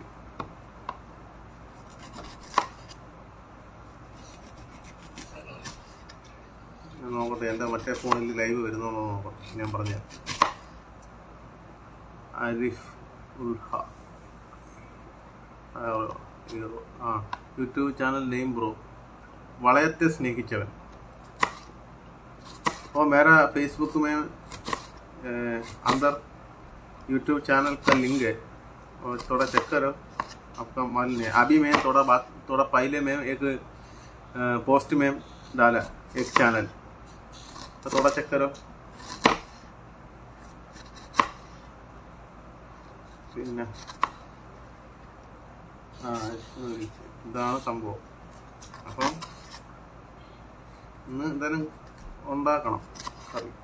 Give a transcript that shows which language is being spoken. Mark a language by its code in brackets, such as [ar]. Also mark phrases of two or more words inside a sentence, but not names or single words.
[ml] നോക്കട്ടെ എൻ്റെ മറ്റേ ഫോണിൽ ലൈവ് വരുന്നോന്ന് നോക്കാം. ഞാൻ പറഞ്ഞ ആരിഫ് ഉൽഹ [en] YouTube channel name bro [ml] വളയത്തെ സ്നേഹിച്ചവൻ. [hi] और मेरा फेसबुक में अंदर [en] YouTube channel [hi] का लिंक है और थोड़ा चेक करो, आपका मालूम है. अभी मैं थोड़ा पहले में एक पोस्ट में डाला एक चैनल, तो थोड़ा चेक करो. [ml] പിന്നെ ഇതാണ് സംഭവം. അപ്പം ഇന്ന് എന്തായാലും ഉണ്ടാക്കണം കറി.